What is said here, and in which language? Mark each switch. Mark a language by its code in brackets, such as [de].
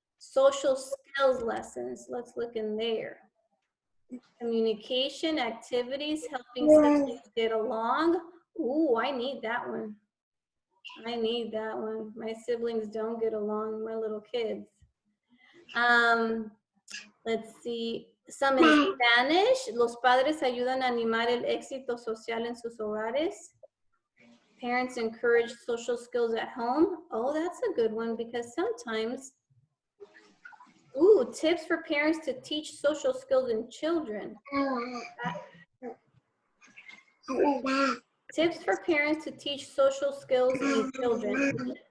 [en] Social skills lessons, let's look in there. Communication activities, helping siblings get along. Ooh, I need that one. I need that one. My siblings don't get along, my little kids. Let's see. Some in Spanish. [es] Los padres ayudan a animar el éxito social en sus hogares. [en] Parents encourage social skills at home. Oh, that's a good one because sometimes, ooh, tips for parents to teach social skills in children. Tips for parents to teach social skills in children.